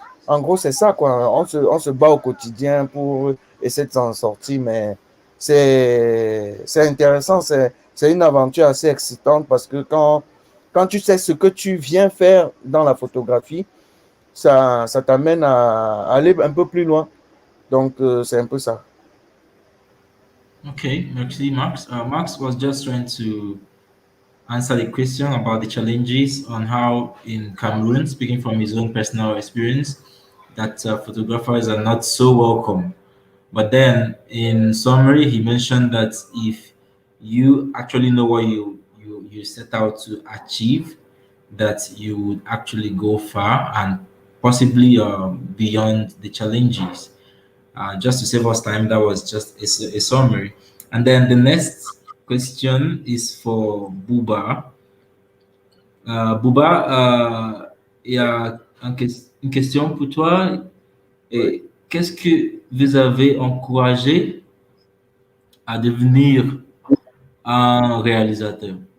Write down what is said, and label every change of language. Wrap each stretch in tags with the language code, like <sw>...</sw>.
<fr>En gros, c'est ça, quoi. On se bat au quotidien pour essayer de s'en sortir, mais c'est intéressant, c'est une aventure assez excitante parce que quand tu sais ce que tu viens faire dans la photographie, ça t'amène à aller un peu plus loin. Donc, c'est un peu ça. Okay, merci, Max.</fr> <en>Max was just trying to answer the question about the challenges on how in Cameroon, speaking from his own personal experience, that photographers are not so welcome. But then, in summary, he mentioned that if you actually know what you set out to achieve, that you would actually go far and possibly beyond the challenges. Just to save us time, that was just a summary. And then the next question is for Bouba.</en> <fr>Bouba, il y a une question pour toi. Et qu'est-ce que vous avez encouragé à devenir un réalisateur?</fr>